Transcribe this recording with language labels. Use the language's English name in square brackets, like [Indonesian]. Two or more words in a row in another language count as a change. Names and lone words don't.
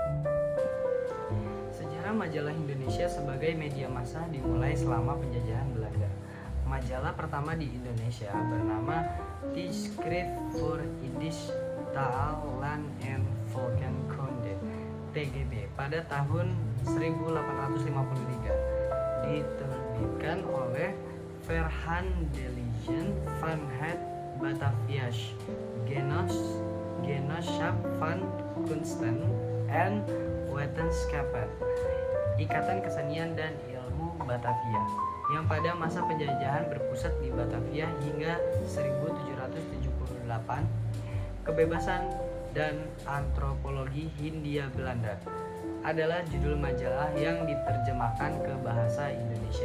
[Indonesian] Sejarah majalah Indonesia sebagai media massa dimulai selama penjajahan Belanda. Majalah pertama di Indonesia bernama Tijdschrift voor Indische Taal, Land en Volkenkunde (TGB) pada tahun 1853. Diterbitkan oleh Verhandelingen van het Bataviasch Genootschap van Kunsten en Wetenschappen, Ikatan Kesenian dan Ilmu Batavia, yang pada masa penjajahan berpusat di Batavia hingga 1778. Kebebasan dan Antropologi Hindia Belanda adalah judul majalah yang diterjemahkan ke bahasa Indonesia.